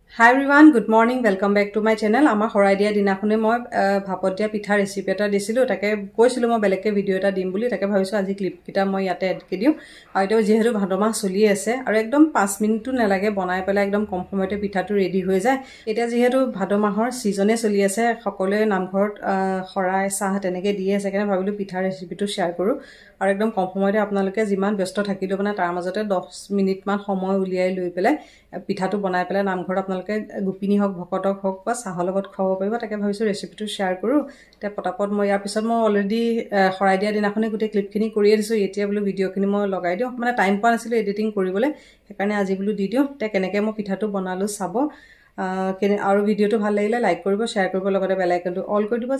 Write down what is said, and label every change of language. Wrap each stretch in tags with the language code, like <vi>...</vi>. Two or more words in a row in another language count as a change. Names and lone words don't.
<en>Hi everyone, good morning. Welcome back to my channel.</en> <as>আমাৰ শৰাই দিয়া দিনাখনে মই ভাপত দিয়া পিঠা ৰেচিপি এটা দিছিলো তাকে কৈছিলো মই বেলেগকৈ ভিডিঅ' এটা দিম বুলি তাকে ভাবিছো আজি ক্লিপ কিটা মই ইয়াতে এড কৈ দিওঁ আৰু এতিয়া যিহেতু ভাদমাহ চলি আছে আৰু একদম 5 মিনিট টো নালাগে বনাই পেলা একদম কম সময়তে পিঠা টো ৰেডী হয় যায় এটা যিহেতু ভাদমাহৰ ছিজন এ চলি আছে সকলে নামঘৰত শৰাই চাহ তেনেকৈ দি আছে কেনে ভাবিলো পিঠা ৰেচিপি টো শেয়াৰ কৰো আৰু একদম কম সময়তে আপোনালোকে জিমান ব্যস্ত থাকিলো মানে তাৰ মাজতে 10 মিনিট মান সময় উলিয়াই লৈ পেলে পিঠা তো বনাই পেলে নামঘৰত আপোনালোকে গোপিনী হক ভকতক হক বা চাহৰ লগত খাব পাৰিব তাকে ভাবিছো ৰেচিপিটো শেয়াৰ কৰো তে পটাপট মই ইয়াৰ পিছত মই অলৰেডি খৰাই দিয়া দিনাখনে গুটে ক্লিপ খিনি কৰি দিছো এতিয়া বলো ভিডিও খিনি মই লগাই দিও মানে টাইম পোৱা নাছিল এডিটিং কৰিবলৈ সেইকাৰণে আজি বলো দি দিও তে কেনেকৈ মই পিঠাটো বনালো চাব আৰু ভিডিওটো ভাল লাগিলে লাইক কৰিব শেয়াৰ কৰিব লগতে</as> <en>bell iconটো</en> <as>অল কৰি দিব</as>